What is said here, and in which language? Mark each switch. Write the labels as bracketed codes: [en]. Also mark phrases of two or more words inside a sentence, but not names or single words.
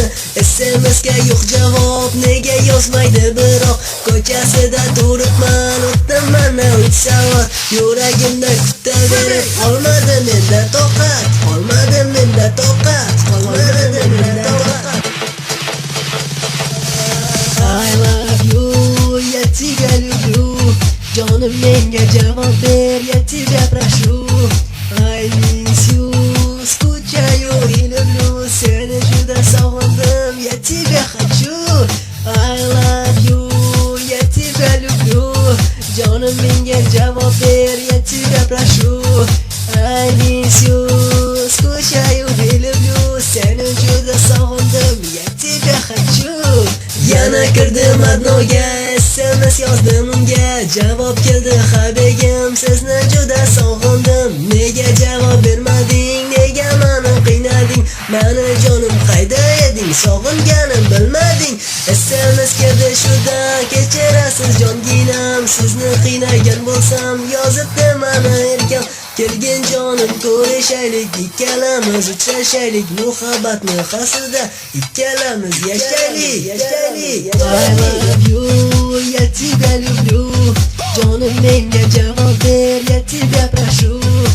[uz] SMS-ga yo'q javob, nega yozmaydi biroq? Ko'chasida turibman, o'tdim mana 3 soat, yuragimda kutaverib, qolmadi menda toqat, qolmadi menda toqat, qolmadi menda toqat. [en] I love you, [ru] я тебя люблю, [uz] jonim menga javob ber, [ru] я тебя прошу. [en] I miss you, [ru] скучаю и люблю, [uz] seni juda sog'indim, [ru] я тебя хочу. [en] I love you, [ru] я тебя люблю, [uz] jonim menga javob ber, [ru] я тебя прошу. [en] I miss you, [ru] скучаю и люблю, [uz] seni juda sog'indim, [ru] я тебя хочу. [uz] Yana kirdim adnoga, SMS yozdim unga, javob keldi habegim, sizni juda sog'indim. Nega javob bermading, nega meni qiynading? Mani jonim qayda eding, sog'inganim bilmading. SMS keldi shuda, kechirasiz jonginam, sizni qiynagan bo'lsam, yozibdi mana erkam. Kelgin jonim ko'rishaylik, ikkalamiz uchrashaylik, muhabbatni qasrida ikkalamiz yashaylik, yashaylik. [en] I love you, [ru] я тебя люблю, [uz] jonim menga javob ber, [ru] я тебя прошу.